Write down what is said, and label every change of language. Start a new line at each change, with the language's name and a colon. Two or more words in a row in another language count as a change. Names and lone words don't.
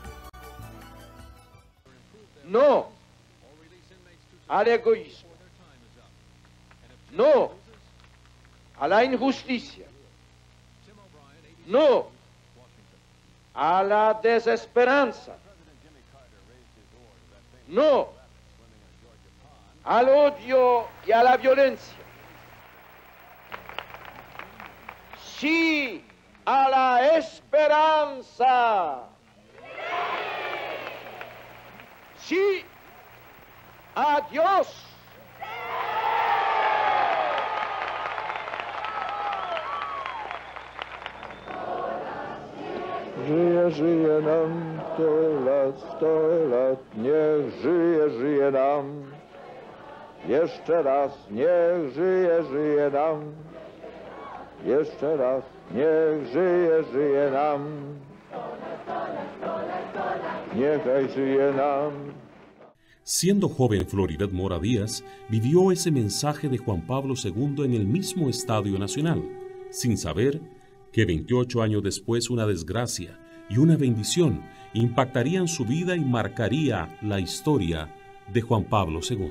Spanish: No al egoísmo, no a la injusticia, no a la desesperanza, no al odio y a la violencia, sí a la esperanza, sí a Dios.
Polish: Żyje, żyje nam 100 lat, niech żyje, żyje nam. Jeszcze raz, niech żyje, żyje nam. Jeszcze raz, niech żyje, żyje nam. Niechaj żyje nam.
Spanish: Siendo joven, Floribet Mora Díaz vivió ese mensaje de Juan Pablo II en el mismo Estadio Nacional, sin saber que 28 años después una desgracia y una bendición impactarían su vida y marcaría la historia de Juan Pablo II.